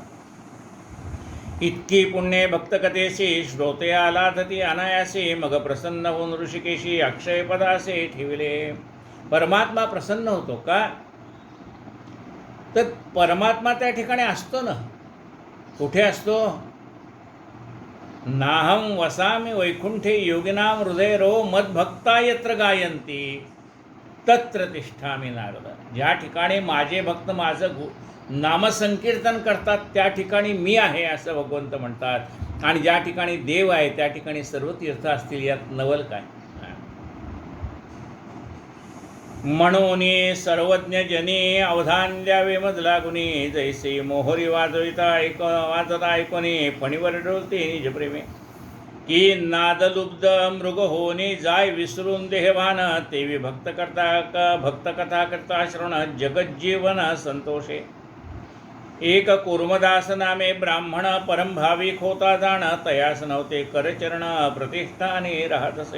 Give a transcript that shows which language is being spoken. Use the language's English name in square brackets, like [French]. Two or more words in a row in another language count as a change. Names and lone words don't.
[Marathi] इतकी पुण्ये भक्त कथेशी श्रोतया लादती अनायासी, मग प्रसन्न होऊन ऋषिकेशी अक्षय पदासे ठेविले. परमात्मा प्रसन्न होतो का? तर परमात्मा त्या ठिकाणी असतो ना. कुठे असतो? [Sanskrit] नाहं वसामि वैकुंठे योगिनां हृदयरो मद्भक्ता यत्र गायन्ति तत्र तिष्ठामि नारद. [Marathi] ज्या ठिकाणी माझे भक्त माझं नामसंकीर्तन करतात त्या ठिकाणी मी आहे असं भगवंत म्हणतात. आणि ज्या ठिकाणी देव आहे त्या ठिकाणी सर्व तीर्थ असतील. यात नवल काय? म्हणून सर्वज्ञ जनी अवधान द्यावे मजला गुणी, जैसे मोहरी वाजविता वाजता ऐकोनी फणीवर डोलते निज प्रेमे. की नादलुब्ध मृग होणे जाय विसरून देहभान, तेवी भक्त कथा करता श्रवण जगज्जीवन संतोषे. एक कुर्मदास नामे ब्राह्मण परम भाविक होता जाण, तयास नव्हते करचरण प्रतिष्ठाने राहतसे.